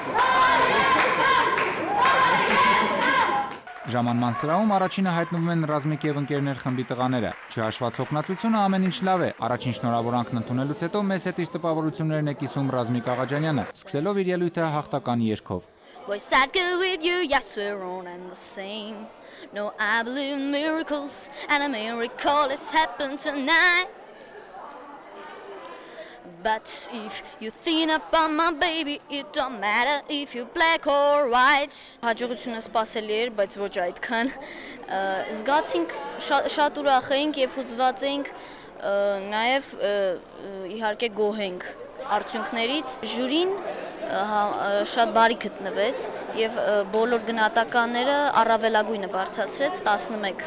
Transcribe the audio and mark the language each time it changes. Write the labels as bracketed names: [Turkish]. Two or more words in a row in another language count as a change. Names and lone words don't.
[Armenian] Ժամանման սրահում առաջինը հայտնվում են Ռազմիկ եւ ընկերներ խմբի տղաները։ Չհաշված հոգնածությունը ամեն ինչ լավ է։ Առաջին շնորհավորանքն ընդունելուց հետո մեզ հետ իր տպավորություններն է կիսում Ռազմիկ Աղաջանյանը, սկսելով իր ելույթը հաղթական երգով։ [English] Was I good with you? Yes, we're one and the same. No, I believe in miracles, and a miracle has happened tonight. But if you think about my baby, it don't matter if you're black or white. [Armenian] Հաջողությունը սպասելի էր, բայց ոչ այդքան։ Զգացինք շատ ուրախ ենք եւ հուզված ենք, նաեւ իհարկե գոհ ենք արդյունքներից։ Ժյուրին շատ բարի գտնվեց եւ բոլոր գնահատականները առավելագույնը բարձրացրեց 11։